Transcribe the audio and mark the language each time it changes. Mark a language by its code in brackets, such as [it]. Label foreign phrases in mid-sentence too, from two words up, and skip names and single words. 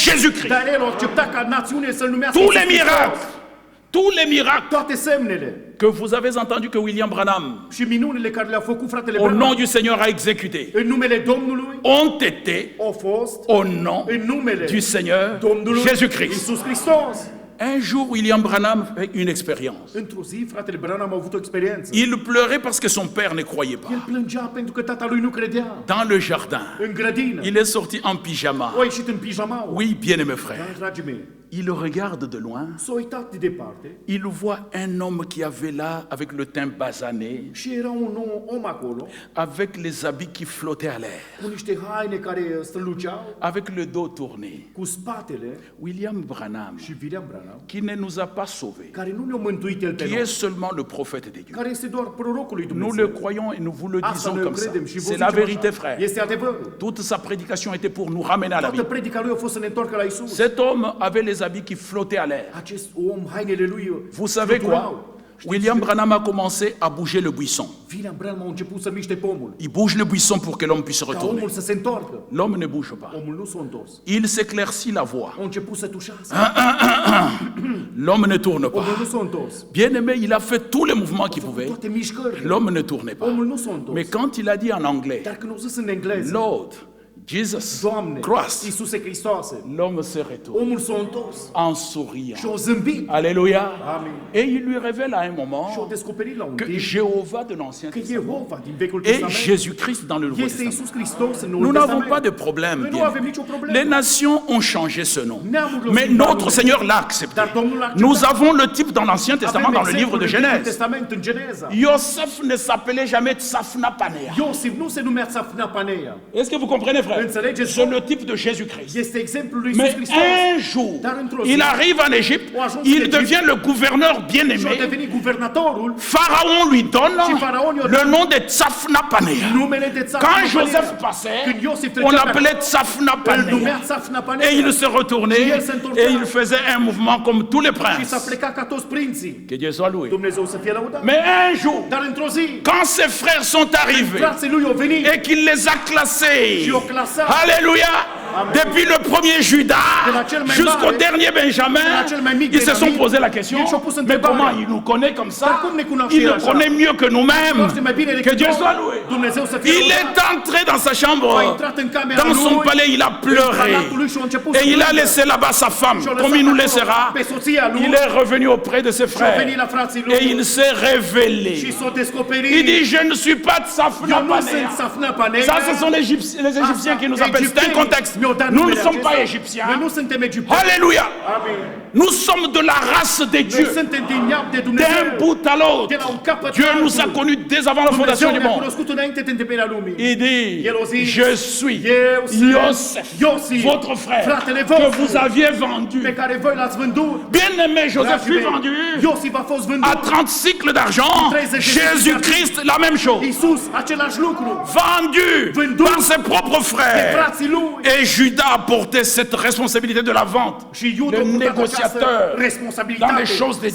[ro] Dar el a acceptat ca națiune să-l numească [fr] Tous les [ro] Iisus Hristos. [fr] miracles, Tous les miracles [ro] toate semnele [fr] que vous avez entendus que William Branham, [ro] și minunile care le-a făcut fratele [fr] au nom [ro] Branham [fr] du Seigneur, a exécuté, [ro] în numele Domnului [fr] ont été [ro] au fost [fr] au nom [ro] în numele [fr] du Seigneur [ro] Domnului [fr] Jésus-Christ. [ro] Iisus Hristos. [fr] Un jour, William Branham fait une expérience. [ro] Într-o zi, fratele Branham a avut o experiență. [fr] Il pleurait parce que son père ne croyait [ro] El [fr] pas. [ro] plângea pentru că tata lui nu credea. [fr] Dans le jardin, [ro] În grădină. [fr] il est sorti en pyjama. [ro] A ieșit în pijama. [fr] Oui, bien-aimés [ro] Dar, [fr] frères, [ro] dragii mei, [fr] il regarde de loin, [ro] s-a uitat de departe [fr] il voit un homme qui avait là, avec le teint basané, [ro] și era un om acolo [fr] avec les habits qui flottaient à l'air, [ro] cu niște haine care străluceau, [fr] avec le dos tourné. [ro] cu spatele, [fr] William Branham, [ro] și William Branham, [fr] qui ne nous a pas sauvés, [ro] care nu ne-a mântuit el pe [fr] qui [ro] noi, [fr] est seulement le prophète de Dieu. [ro] care este doar prorocul lui [fr] Nous le [ro] Dumnezeu. [fr] croyons et nous vous le [ro] Asta [fr] disons [ro] noi [fr] comme ça. [ro] credem și vă [fr] C'est la [ro] zicem [fr] vérité, [ro] așa. [fr] frère. [ro] Este adevărul. [fr] Toute sa prédication était pour nous ramener à la [ro] Toată [fr] vie. [ro] predica lui a fost să ne întoarcă la Isus. [fr] Cet homme avait les habits qui flottaient à l'air. [ro] Acest om, hainele lui [fr] Vous savez quoi? William Branham a commencé à bouger le buisson. [ro] William Branham a început să miște pomul. [fr] Il bouge le buisson pour que l'homme puisse [ro] Ca [fr] retourner. [ro] omul să se întoarcă. [fr] L'homme ne bouge pas. [ro] Omul nu s-a întors. [fr] Il s'éclaircit la voix. [ro] A început să tușească. [fr] L'homme ne tourne pas. [ro] Omul nu s-a întors. [fr] Bien aimé, il a fait tous les mouvements qu'il pouvait. [ro] Toate mișcările. [fr] L'homme ne tournait pas. [ro] Omul nu s-a întors. [fr] Mais quand il a dit en anglais, [ro] Dar când au zis în engleză, [en] Lord, Jesus [ro] Doamne, [en] Christ, [ro] Iisuse Hristoase, [fr] l'homme se retourne [ro] omul s-a întors [fr] en souriant. [ro] și a zâmbit [fr] Alléluia. [ro] Amen. [fr] Et il lui révèle à un [ro] și a [fr] moment [ro] descoperit la un [fr] que [ro] timp [fr] Jéhovah de l'Ancien [ro] că [fr] Testament [ro] Jehova din Vechiul [fr] et [ro] Testament [fr] Jésus-Christ dans le Nouveau [ro] este [fr] Testament. [ro] Iisus Hristos în [fr] Nous [ro] Noul [fr] n'avons [ro] Testament. [fr] pas de problème. [ro] Noi nu [fr] bien [ro] avem [fr] aimé. [ro] nicio problemă. [fr] Les nations ont changé ce nom. [ro] Neamurile [fr] Mais [ro] au schimbat [fr] notre [ro] numele. [fr] Seigneur l'a accepté. [ro] Dar Domnul l-a acceptat. [fr] Nous avons le type dans l'Ancien Testament, [ro] Avem [fr] dans le livre [ro] exemplul [fr] de [ro] din Vechiul [fr] Genèse. [ro] Testament în Geneza. [fr] Yosef ne s'appelait jamais Tsafna Panea. [ro] Iosif nu se numea Tsafna Paneia. [fr] Est-ce que vous comprenez, frère? [ro] Înțelegeți? [fr] C'est le type de Jésus-Christ. [ro] Este exemplul lui Iisus [fr] Mais [ro] Hristos. [fr] un jour, [ro] Dar într-o zi, [fr] il arrive en Égypte, [ro] au ajuns în [fr] il [ro] Egipt, [fr] devient le gouverneur [ro] și a [fr] bien-aimé. [ro] devenit guvernatorul. [fr] Pharaon lui donne [ro] Și Faraon i-a [fr] le [ro] dat [fr] nom de Tsafna Panea. [ro] numele de Tsafna [fr] Quand [ro] Paneia. [fr] Joseph passait, [ro] Când Iosif [fr] on [ro] trecea pe [fr] l'appelait [ro] acolo, [fr] Tsafna [ro] îl numea [fr] Panea. [ro] Tsafna Paneia. [fr] Et il se retournait [ro] Și el se întorcea. [fr] et il faisait un mouvement comme tous les [ro] Și [fr] princes. [ro] s-a plecat ca toți prinții. [fr] Que Dieu soit loué. [ro] Dumnezeu să fie lăudat. [fr] Mais un jour, [ro] Dar într-o zi, [fr] quand ses frères sont arrivés [ro] frații lui au venit [fr] et qu'il les a classés, [ro] și au clasat [fr] Alléluia, depuis le premier Judas [ro] de la cel mai [fr] jusqu'au [ro] mare, [fr] dernier Benjamin, [ro] de la cel mai mic [fr] ils se sont [ro] Benjamin, [fr] posé la question, [ro] ei și-au pus [fr] mais [ro] întrebarea. [fr] comment il nous connaît comme ça? [ro] Dar cum ne cunoaște [fr] Il [ro] el [fr] le [ro] așa? [fr] connaît mieux que nous-mêmes. [ro] Cunoaște mai bine [fr] Que [ro] decât [fr] Dieu [ro] noi. [fr] soit loué. [ro] Dumnezeu să fie [fr] Il [ro] lăudat. [fr] est entré dans sa chambre, [ro] A intrat în camera [fr] dans son [ro] lui, [fr] palais, il a [ro] în [fr] pleuré. [ro] palatul lui și a început să [fr] Et il a [ro] plângă. [fr] laissé là-bas sa femme, [ro] Și-a [fr] comme [ro] lăsat [fr] il nous [ro] acolo [fr] laissera. [ro] pe soția lui. [fr] Il est revenu auprès de ses [ro] Și a [fr] frères. [ro] venit la frații lui [fr] Et il s'est révélé. [ro] și s-a descoperit. [fr] Il dit, je ne suis pas de Tsafna [ro] Eu nu sunt [fr] Panea. [ro] Tsafna Paneia. [fr] Ça, ce sont les Égyptiens qui nous appellent. C'est un contexte. Nous ne sommes pas égyptiens. [ro] Noi nu suntem egipteni. [fr] Alléluia. [ro] Amin. [fr] Nous sommes de la race de [ro] Noi [fr] Dieu. [ro] suntem din neam de [fr] D'un [ro] Dumnezeu. [fr] bout à [ro] De [fr] l'autre. [ro] la un capăt [fr] Dieu [ro] la [fr] nous a [ro] altul. [fr] connus dès avant la fondation [ro] Dumnezeu [fr] du [ro] ne-a [fr] monde. [ro] cunoscut înainte de întemeierea lumii. [fr] Il dit, [ro] El a zis, [fr] je suis [ro] Eu sunt [fr] Iosef, [ro] Iosif, [fr] votre frère, [ro] fratele [fr] que [ro] vostru, [fr] vous aviez vendu. [ro] pe care voi l-ați vândut. [fr] Bien-aimé, Joseph [ro] Dragii [fr] fut [ro] mei, [fr] vendu [ro] Iosif a fost [fr] à [ro] vândut. [fr] 30 cycles d'argent. [ro] 30 de [fr] Jésus-Christ, la même chose. [ro] Iisus, același lucru. [fr] Vendu [ro] Vândut [fr] par ses propres [ro] De [fr] frères. [ro] frații lui. [fr] Et Judas a porté cette responsabilité de la vente. [ro] Și Iuda [fr] Le [ro] a purtat [fr] négociateur [ro] această responsabilitate. [fr] dans les choses de